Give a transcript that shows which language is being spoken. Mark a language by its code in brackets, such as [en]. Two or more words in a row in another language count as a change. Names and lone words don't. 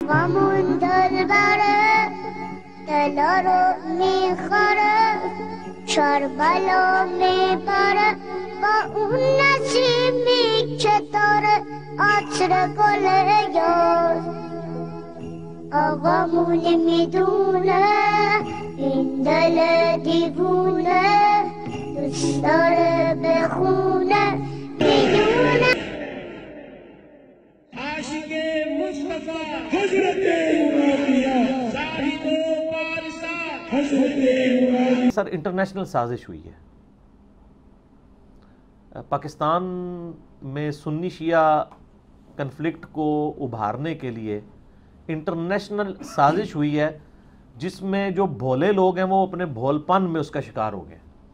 [fa] غمون دل بره دلارو میخوره شربلو میبره با اون نسیمی که داره عطر گل یار آقامون میدونه این دل دیوونه دوست داره بخونه میدونه [ur] عاشق مصطفی حضرت معاویہ صاحب وارثہ حضرت معاویہ. سر انٹرنیشنل سازش ہوئی ہے پاکستان میں سنی شیعہ کنفلکٹ کو ابھارنے کے لیے انٹرنیشنل سازش ہوئی ہے جس میں جو بھولے لوگ ہیں وہ اپنے بھول پن میں اس کا شکار ہو گئے.